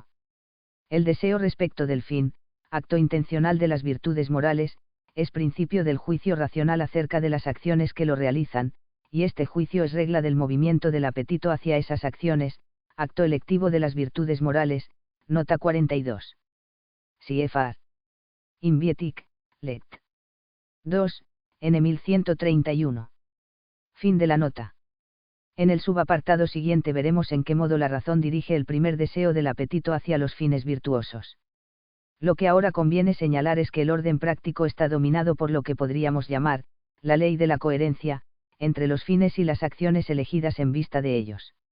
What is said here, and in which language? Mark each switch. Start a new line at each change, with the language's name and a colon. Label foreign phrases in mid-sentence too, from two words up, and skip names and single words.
Spanish: El deseo respecto del fin, acto intencional de las virtudes morales, es principio del juicio racional acerca de las acciones que lo realizan, y este juicio es regla del movimiento del apetito hacia esas acciones, acto electivo de las virtudes morales. Nota 42. CFR. Invietic, Let. 2, N 1131. Fin de la nota. En el subapartado siguiente veremos en qué modo la razón dirige el primer deseo del apetito hacia los fines virtuosos. Lo que ahora conviene señalar es que el orden práctico está dominado por lo que podríamos llamar, la ley de la coherencia, entre los fines y las acciones elegidas en vista de ellos.